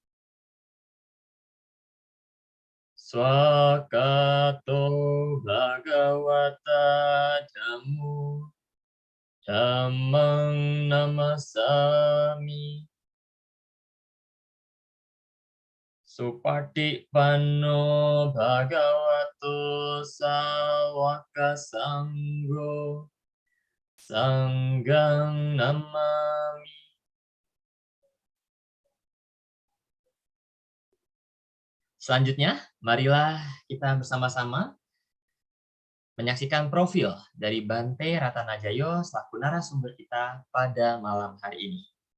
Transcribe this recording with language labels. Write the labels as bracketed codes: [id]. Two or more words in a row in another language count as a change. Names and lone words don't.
[pi] Swakato Bhagawata Dhammo Dhammang Namasami Supatipanno Bhagavato Sawaka Sanggo Sanggang Namami. [id] Selanjutnya, marilah kita bersama-sama menyaksikan profil dari Bante Ratanajayo selaku narasumber kita pada malam hari ini.